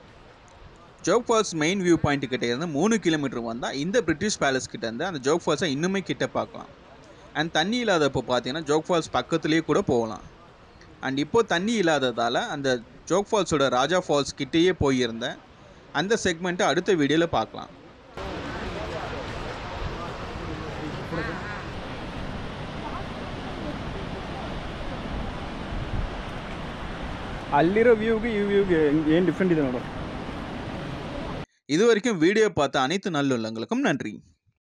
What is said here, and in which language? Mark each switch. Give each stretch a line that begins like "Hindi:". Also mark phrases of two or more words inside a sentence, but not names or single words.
Tamil: ஜோக் ஃபால்ஸ்
English: main view point
Tamil: கிட்டே இருந்து 3 கிலோமீட்டர் வந்தால் இந்த பிரிட்டிஷ் பேலஸ் கிட்டேருந்து அந்த ஜோக் ஃபால்ஸை இன்னுமே கிட்ட பார்க்கலாம். அண்ட் தண்ணி இல்லாதப்போ பார்த்தீங்கன்னா ஜோக் ஃபால்ஸ் பக்கத்துலேயே கூட போகலாம். அண்ட் இப்போது தண்ணி இல்லாததால் அந்த ஜோக் ஃபால்ஸோட ராஜா ஃபால்ஸ் கிட்டேயே போயிருந்தேன். அந்த செக்மெண்ட்டை அடுத்த வீடியோவில் பார்க்கலாம்.
Kannada: ಅಲ್ಲಿರೋ ವ್ಯೂಗೆ ಈ ವ್ಯೂಗೆ ಏನು ಡಿಫ್ರೆಂಟ್ ಇದೆ ನೋಡು.
Tamil: இது வரைக்கும் வீடியோ பார்த்த அனைத்து நல்லுள்ளங்களுக்கும் நன்றி.